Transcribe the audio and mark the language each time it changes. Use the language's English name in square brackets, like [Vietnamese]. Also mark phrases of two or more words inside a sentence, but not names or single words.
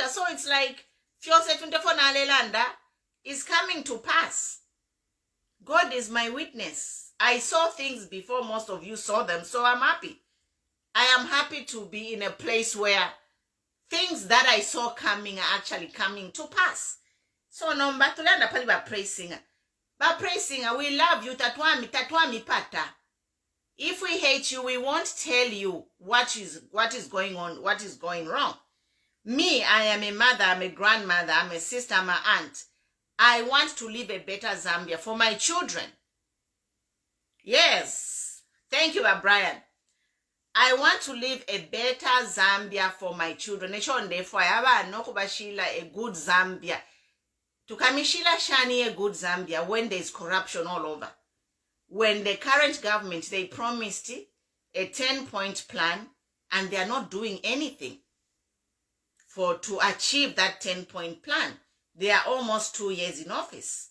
[English] So it's like, is coming to pass. God is my witness. I saw things before most of you saw them, so I'm happy. I am happy to be in a place where things that I saw coming are actually coming to pass. [Bemba] So no, batulanda pali ba [English] praise singer. [Bemba] Ba [English] praise singer, we love you, [Bemba] tatwami pata. [English] If we hate you, we won't tell you what is going on, what is going wrong. Me, I am a mother, I'm a grandmother, I'm a sister, I'm an aunt. I want to live a better Zambia for my children. Yes. Thank you, Brian. I want to live a better Zambia for my children. Therefore, I have a good Zambia. [Bemba] To kamishila shani [English] a good Zambia when there is corruption all over. When the current government, they promised a 10-point plan and they are not doing anything to achieve that 10-point plan. They are almost 2 years in office.